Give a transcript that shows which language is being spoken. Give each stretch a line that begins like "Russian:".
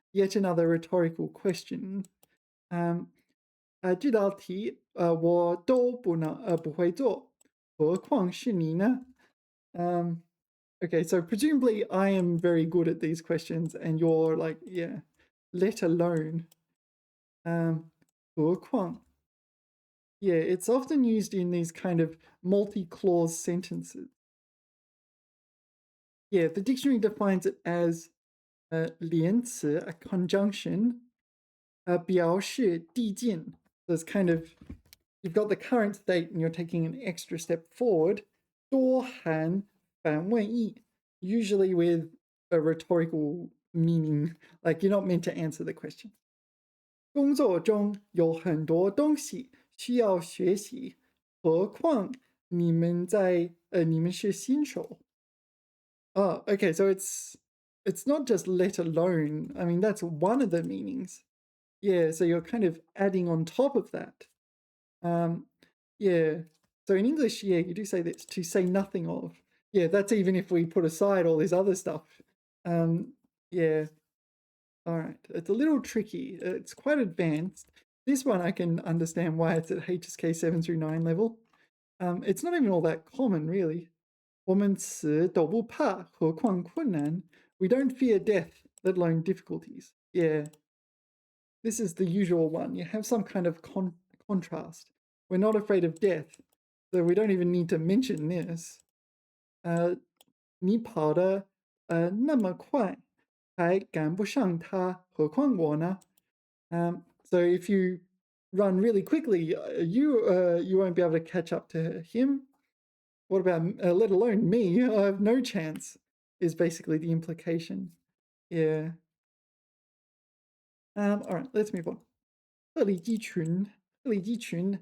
English: Yet another rhetorical question.
Chinese: 这道题我都不会做，何况是你呢?
English: Okay, so presumably I am very good at these questions and you're like, yeah, let alone.
Chinese: 何况?
English: Yeah, it's often used in these kind of multi-clause sentences. Yeah, the dictionary defines it as 连词, a conjunction,
Chinese: 表示递进.
English: So it's kind of, you've got the current state and you're taking an extra step forward.
Chinese: 多含反问意,
English: usually with a rhetorical meaning, like you're not meant to answer the question.
Chinese: 工作中有很多东西需要学习，何况你们是新手。
English: Oh, okay, so it's not just let alone. I mean, that's one of the meanings. Yeah, so you're kind of adding on top of that. Yeah, so in English, yeah, you do say this, to say nothing of. Yeah, that's even if we put aside all this other stuff. Yeah. All right, it's a little tricky. It's quite advanced. This one I can understand why it's at HSK 7 through 9 level. It's not even all that common, really.
Chinese: 我们死都不怕，何况困难?
English: We don't fear death, let alone difficulties. Yeah. This is the usual one. You have some kind of contrast. We're not afraid of death, so we don't even need to mention this.
Chinese: 你跑得那么快，还赶不上他，何况我呢?
English: So if you run really quickly, you won't be able to catch up to him. What about, let alone me? I have no chance. is basically the implication. Yeah. All right, let's move on. 鹤立鸡群,鹤立鸡群.